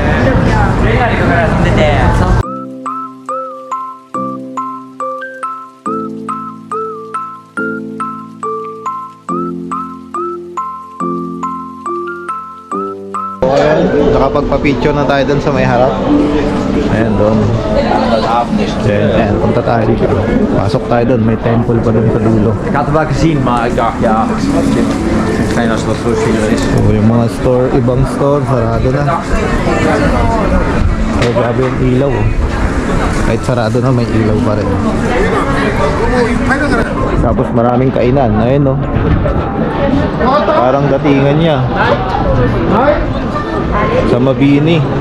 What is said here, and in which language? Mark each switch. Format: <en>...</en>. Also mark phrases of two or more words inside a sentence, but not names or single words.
<tl>So ayan, nakapagpa-picture na tayo dun sa may harap. Ayan doon. Ayan, punta tayo dito. Pasok tayo doon, may temple pa doon sa dulo.</tl> <nl>Ik had het wel gezien, maar ik dacht, ja, fijn als dat zo veel is.</nl> <tl>So, yung mga store, ibang store, sarado na. So, grabe yung ilaw. Oh. Kahit sarado na, may ilaw pa rin. Tapos maraming kainan. Ayun, no? Parang datingan niya. Sa Mabini.</tl>